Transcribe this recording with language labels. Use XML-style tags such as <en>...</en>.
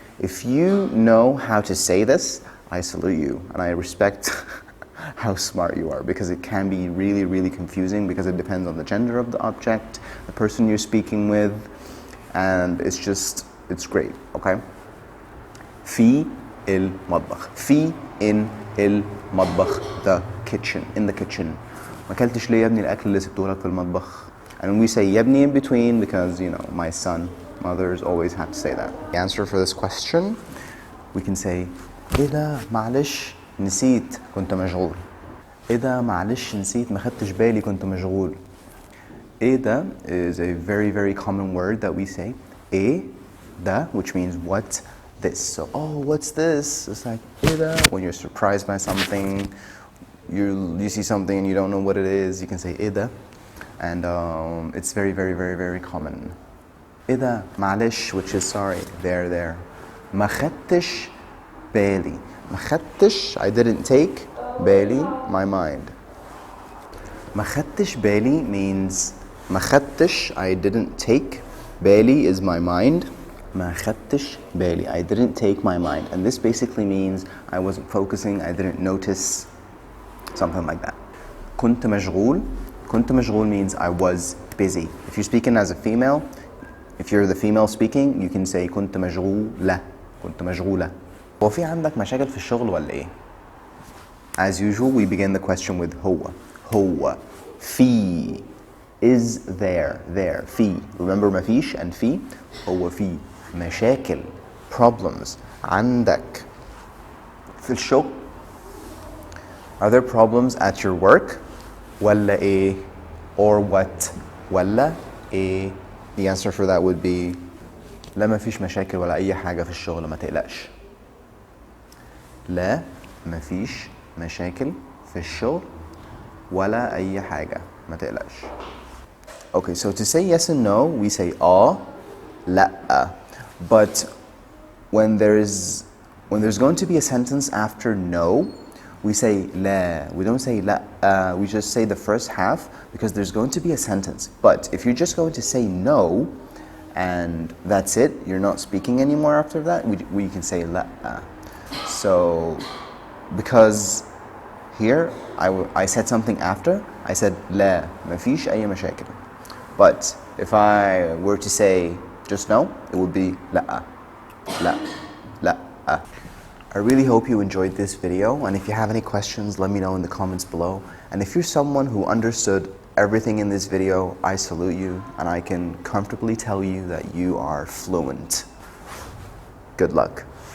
<en>If you know how to say this, I salute you and I respect how smart you are, because it can be really, really confusing because it depends on the gender of the object, the person you're speaking with, and it's great, okay?</en> <ar>في المطبخ.</ar> <en>في in المطبخ, the kitchen, in the kitchen.</en> <ar>ما كلتش ليه يا ابني الأكل اللي سبته لك في المطبخ?</ar> <en>And we say</en> <ar>يا ابني</ar> <en>in between because, you know, my son, mothers always have to say that. The answer for this question, we can say</en> <ar>إيه ده معلش نسيت كنت مشغول. إيه ده معلش نسيت ما خدتش بالي كنت مشغول. إيه ده</ar> <en>is a very, very common word that we say. إيه ده, which means what this. So, what's this? It's like</en> <ar>إيه ده.</ar> <en>When you're surprised by something, you see something and you don't know what it is, you can say إيه ده. And it's very, very, very, very common.</en> <ar>إيه ده معلش,</ar> <en>which is sorry, there.</en> <ar>ما خدتش بالي. ما خدتش,</ar> <en>I didn't take. بالي, my mind.</en> <ar>ما خدتش بالي</ar> <en>means</en> <ar>ما خدتش,</ar> <en>I didn't take. بالي is my mind.</en> <ar>ما خدتش بالي,</ar> <en>I didn't take my mind. And this basically means I wasn't focusing, I didn't notice, something like that.</en> <ar>كنت مشغول. كنت مشغول</ar> <en>means I was busy. If you're speaking as a female, if you're the female speaking, you can say</en> <ar>كنت مشغولة. كنت مشغولة. هو في عندك مشاكل في الشغل ولا إيه؟</ar> <en>As usual, we begin the question with</en> <ar>هو.</ar> <en>في is there. في. Remember مفيش and في.</en> <ar>هو في مشاكل, problems, عندك في الشغل.</ar> <en>Are there problems at your work?</en> <ar>ولا إيه?</ar> <en>Or what?</en> <ar>ولا إيه?</ar> <en>The answer for that would be</en> <ar>لا مفيش مشاكل ولا أي حاجة في الشغل, ما تقلقش. لا مفيش مشاكل في الشغل ولا أي حاجة, ما تقلقش.</ar> <en>Okay, so to say yes and no, we say لأ. But when there's going to be a sentence after no, we say لا. We don't say لأ. We just say the first half because there's going to be a sentence. But if you're just going to say no, and that's it, you're not speaking anymore after that, we can say لأ. So because here I said something after. I said</en> <ar>لا ما فيش أي مشاكل.</ar> <en>But if I were to say just no, it would be</en> <ar>لا لا لا.</ar> <en>I really hope you enjoyed this video, and if you have any questions, let me know in the comments below. And if you're someone who understood everything in this video, I salute you, and I can comfortably tell you that you are fluent. Good luck.</en>